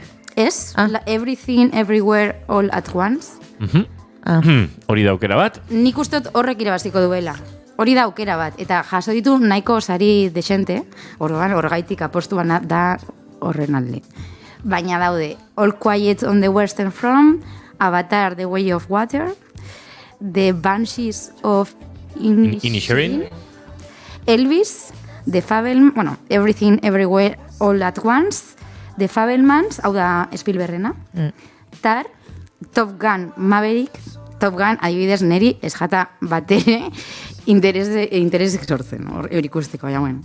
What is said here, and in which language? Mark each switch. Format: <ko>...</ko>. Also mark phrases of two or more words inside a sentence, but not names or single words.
<eu>Ez, Everything, Everywhere, All at Once. Hori da aukera bat. Nik uste dut horrek irabaziko duela. Hori da aukera bat. Eta jaso ditu nahiko sari desente, horregaitik apostuan da horren alde. Baina daude, All Quiet on the Western Front, Avatar, The Way of Water, The Banshees of Inisherin, Elvis, The Fabelmans, Everything, Everywhere, All at Once, The Fabelmans, hau da Spielbergena, Tar, Top Gun Maverick, Top Gun, adibidez, neri ez jata batere interesek sortzen, hori ikusteko, jauen.</eu>